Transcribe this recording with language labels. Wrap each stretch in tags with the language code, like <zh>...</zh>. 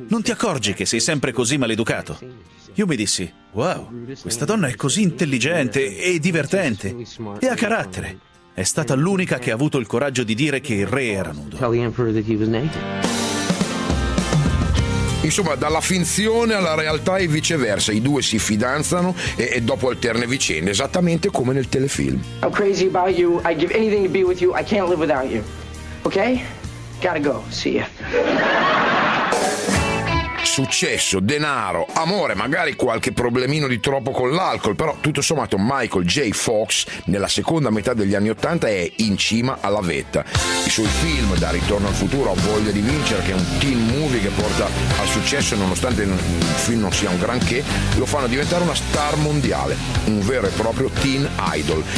<it>Non ti accorgi che sei sempre così maleducato?» Io mi dissi: «Wow, questa donna è così intelligente e divertente e ha carattere. È stata l'unica che ha avuto il coraggio di dire che il re era nudo». Insomma, dalla finzione alla realtà e viceversa. I due si fidanzano e dopo alterne vicende, esattamente come nel telefilm.</it> <en>I'm crazy about you, I'd give anything to be with you, I can't live without you. Okay? Gotta go, see ya.</en> <it>successo, denaro, amore, magari qualche problemino di troppo con l'alcol, però tutto sommato Michael J. Fox nella seconda metà degli anni 80 è in cima alla vetta. I suoi film da Ritorno al futuro a Voglia di vincere, che è un teen movie che porta al successo nonostante il film non sia un granché, lo fanno diventare una star mondiale, un vero e proprio teen idol.</it>